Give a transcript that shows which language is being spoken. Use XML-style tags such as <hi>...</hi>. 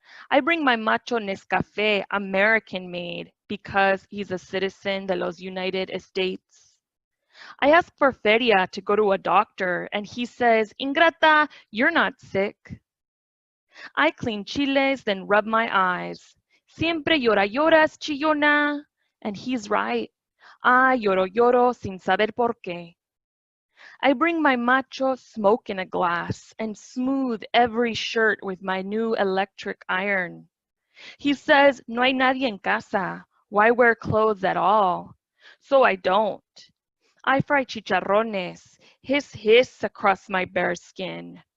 <en>I bring my macho Nescafe American made because he's a citizen</en> <es>de los</es> <en>United States. I ask for feria to go to a doctor and he says, Ingrata, you're not sick. I clean chiles, then rub my eyes.</en> <es>Siempre lloras, chillona.</es> <en>And he's right.</en> <es>I lloro sin saber por qué.</es> <en>I bring my macho smoke in a glass and smooth every shirt with my new electric iron. He says,</en> <es>no hay nadie en casa.</es> <en>Why wear clothes at all? So I don't. I fry chicharrones, hiss across my bare skin.</en>